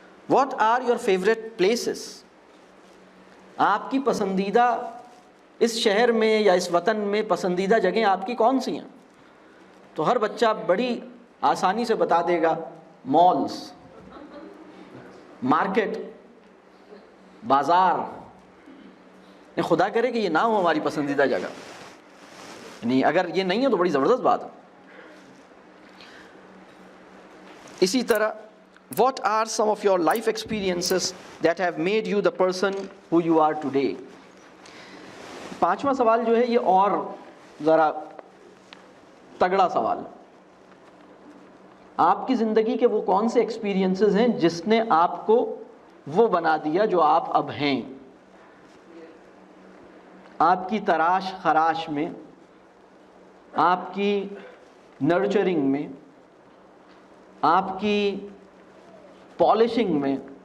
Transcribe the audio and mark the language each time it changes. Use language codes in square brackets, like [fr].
[en] What are your favourite places? [ur] آپ کی پسندیدہ اس شہر میں یا اس وطن میں پسندیدہ جگہیں آپ کی کون سی ہیں؟ تو ہر بچہ بڑی آسانی سے بتا دے گا مالز، مارکیٹ، بازار. خدا کرے کہ یہ نہ ہو ہماری پسندیدہ جگہ. نہیں، اگر یہ نہیں ہے تو بڑی زبردست بات ہے. اسی طرح [en] what are some of your life experiences that have made you the person who you are today? [ur] 5واں سوال جو ہے یہ اور ذرا تگڑا سوال. آپ کی زندگی کے وہ کون سے ایکسپیرینسز ہیں جس نے آپ کو وہ بنا دیا جو آپ اب ہیں؟ آپ کی تراش خراش میں، آپ کی نرچرنگ میں، آپ کی پالشنگ میں،